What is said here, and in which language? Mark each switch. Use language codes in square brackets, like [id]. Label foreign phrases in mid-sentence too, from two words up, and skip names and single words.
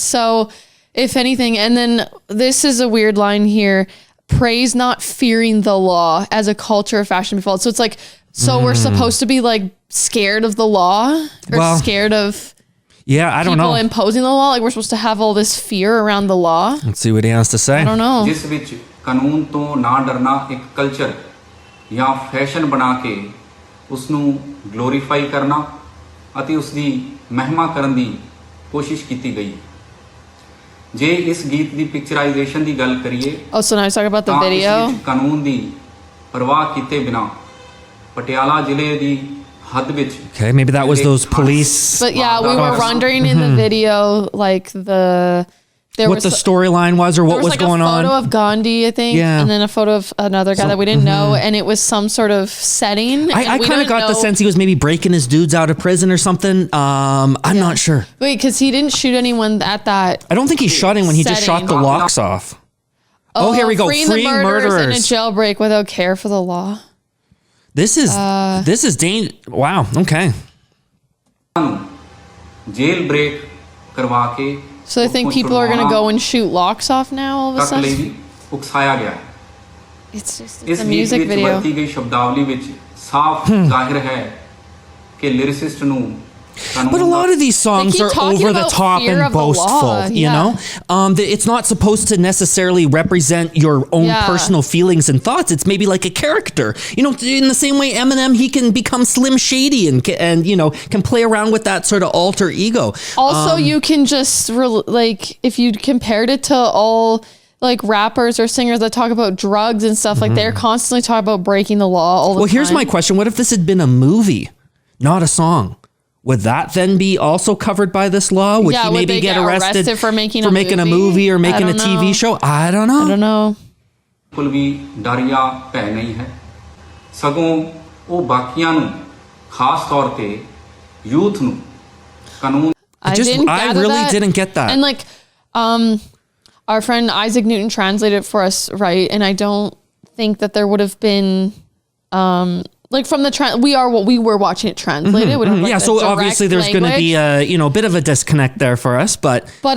[en] So if anything, and then this is a weird line here, praise not fearing the law as a culture of fashion default. So it's like, so we're supposed to be like scared of the law or scared of I don't know. people imposing the law. Like we're supposed to have all this fear around the law. Let's see what he has to say. I don't know. [pa] ਜਿਸ ਵਿੱਚ ਕਾਨੂੰਨ ਤੋਂ ਨਾ ਡਰਨਾ ਇੱਕ ਕਲਚਰ ਜਾਂ ਫੈਸ਼ਨ ਬਣਾ ਕੇ ਉਸ ਨੂੰ ਗਲੋਰੀਫਾਈ ਕਰਨਾ ਅਤੇ ਉਸ ਦੀ ਮਹਿਮਾ ਕਰਨ ਦੀ ਕੋਸ਼ਿਸ਼ ਕੀਤੀ ਗਈ ਜੇ ਇਸ ਗੀਤ ਦੀ ਪਿਕਚਰਾਈਜੇਸ਼ਨ ਦੀ ਗੱਲ ਕਰੀਏ [en] Oh, so now he's talking about the [pa] ਤਾਂ ਇਸ [en] video. [pa] ਵਿੱਚ ਕਾਨੂੰਨ ਦੀ ਪਰਵਾਹ ਕੀਤੇ ਬਿਨਾ ਪਟਿਆਲਾ ਜ਼ਿਲ੍ਹੇ ਦੀ ਹੱਦ ਵਿੱਚ [en] Okay, maybe that was those police. But yeah, we were wondering in the video, like there what was the storyline was or what there was was like going a photo on. of Gandhi, I think, Yeah. and then a photo of another guy that we didn't know, and it was some sort of setting. I kind of got the sense he was maybe breaking his dudes out of prison or something. I'm not sure. Wait, because he didn't shoot anyone at that. I don't think he shot anyone. He just shot setting. the locks off. Oh, here we go. Freeing the murderers in a murderers. jailbreak without care for the law. This is wow. Okay. jail break [pa] ਕਰਵਾ ਕੇ [en] So they think people are going to go and shoot locks off now all of a [pa] ਤੱਕ ਲਈ [en] sudden? [pa] ਵੀ ਉਕਸਾਇਆ ਗਿਆ [en] It's just [pa] ਇਸ [en] it's a [pa] ਗੀਤ [en] music [pa] ਵਿੱਚ [en] video. [pa] ਵਰਤੀ ਗਈ ਸ਼ਬਦਾਵਲੀ ਵਿੱਚ ਸਾਫ਼ ਜ਼ਾਹਿਰ ਹੈ ਕਿ ਲਿਰਿਸਿਸਟ ਨੂੰ [en] But a lot of these songs keep are talking over the about top fear and of the boastful, law, you know? It's not supposed to necessarily represent your own personal feelings and thoughts. It's maybe like a character. You know, in the same way Eminem, he can become Slim Shady and you know, can play around with that sort of alter ego. Also, you can just like if you compared it to all like rappers or singers that talk about drugs and stuff, like they're constantly talking about breaking the law all the time. Well, here's my question. What if this had been a movie, not a song? Would that then be also covered by this law? Would he maybe would they get arrested for making a movie or making a TV show? I don't know. I don't know. [pa] ਬਿਲਕੁਲ ਵੀ ਡਰ ਜਾਂ ਭੈ ਨਹੀਂ ਹੈ ਸਗੋਂ ਉਹ ਬਾਕੀਆਂ ਨੂੰ ਖਾਸ ਤੌਰ ਤੇ ਯੂਥ ਨੂੰ ਕਾਨੂੰਨ [en] I really didn't get that. And like, our friend Isaac Newton translated it for us, right? And I don't think that there would have been, like from the we were watching it translated. We don't have, like, so the obviously direct there's going to language. be a bit of a disconnect there for us, but